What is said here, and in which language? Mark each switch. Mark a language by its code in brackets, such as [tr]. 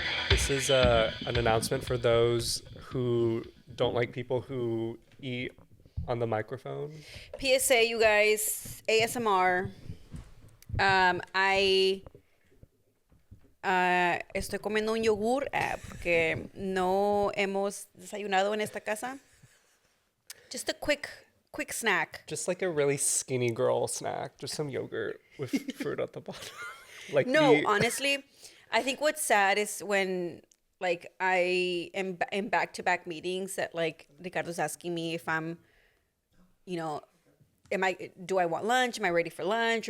[en] This is an announcement for those who don't like people who eat on the microphone. PSA, you guys, ASMR. [es] I estoy comiendo un yogur porque no hemos desayunado en esta casa. [en] Just a quick snack. Just like a really skinny girl snack. Just some yogurt with fruit at the bottom. Like No, honestly, I think what's sad is when like I am in back-to-back meetings that like Ricardo's asking me if I'm, you know, do I want lunch? Am I ready for lunch?